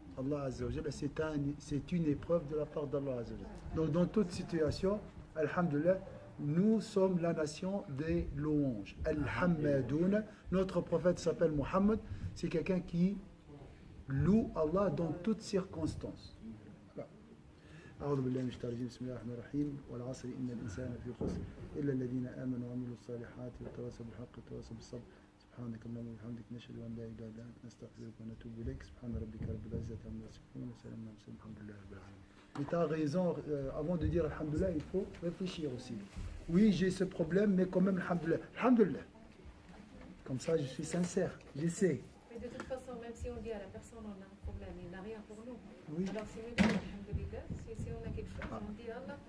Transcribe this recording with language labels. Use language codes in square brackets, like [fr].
[fr] Allah Azza wa Jalla, c'est une épreuve de la part d'Allah Azza wa Jalla. Donc dans toute situation, alhamdulillah, nous sommes la nation des louanges. Al-Hammadoun, notre prophète s'appelle Muhammad, c'est quelqu'un qui loue Allah dans toutes circonstances. [ar] أعوذ بالله من الشيطان الرجيم بسم الله الرحمن الرحيم والعصر إن الإنسان في خسر إلا الذين آمنوا وعملوا الصالحات وتواصوا بالحق وتواصوا بالصبر سبحانك اللهم وبحمدك نشهد أن لا إله إلا أنت نستغفرك ونتوب إليك سبحان ربك رب العزة عما يصفون وسلام على المرسلين الحمد لله رب العالمين. [fr] Mais tu as raison, avant de dire alhamdulillah, il faut réfléchir aussi. Oui, j'ai ce problème, mais quand même alhamdulillah. Alhamdulillah. Comme ça, je suis sincère, j'essaie. Mais de toute façon, même si on dit à la personne on a un problème, il n'a rien pour nous. Oui. Alors si on dit alhamdulillah, si on a quelque chose, on dit Allah.